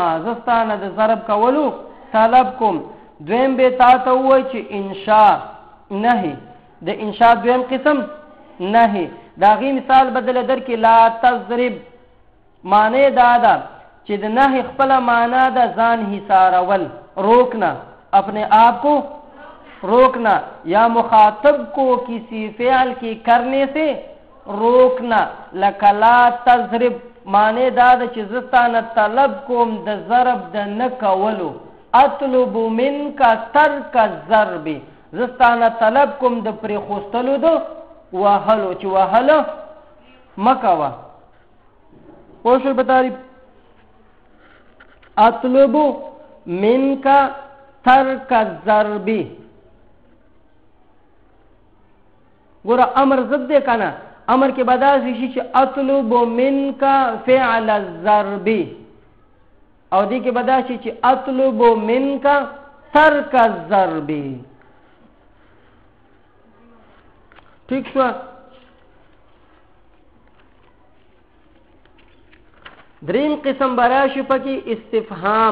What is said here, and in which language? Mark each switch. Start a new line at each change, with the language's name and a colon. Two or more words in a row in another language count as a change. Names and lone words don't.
Pashto: زه ستانه د ضرب کولو طلب کوم. دویم به تا ته ووایي چې انشاء نهي. د انشاء دویم قسم نهي. د هغې مثال بدله درکې
Arabic: لا تضرب.
Pashto: معنی دا ده چې د نهي خپله معنا ده ځان حصارول،
Urdu: روکنا، اپنے آپ کو روکنا، یا مخاطب کو کسی فعل کی کرنے سے روکنا.
Pashto: لکه
Arabic: لا تضرب
Pashto: معنی دا ده چې زستانه طلب کوم د ضرب د نه کولو.
Arabic: اطلب منک ترک الضرب،
Pashto: زستانه طلب کوم د پرېښوستلو د وهلو، چې وهله مه کوه. پوه شوئ په تعریف؟
Arabic: اطلب منک ترک الضرب.
Pashto: ګوره امر ضد دی که نه؟ امر کې به داسې شي چې
Arabic: اطلب منک فعل الضرب،
Pashto: او دې کې به دا شي چې
Arabic: اطلب منک ترک الضرب.
Pashto: ٹھیک شو؟ دریم قسم براشي پکې استفهام.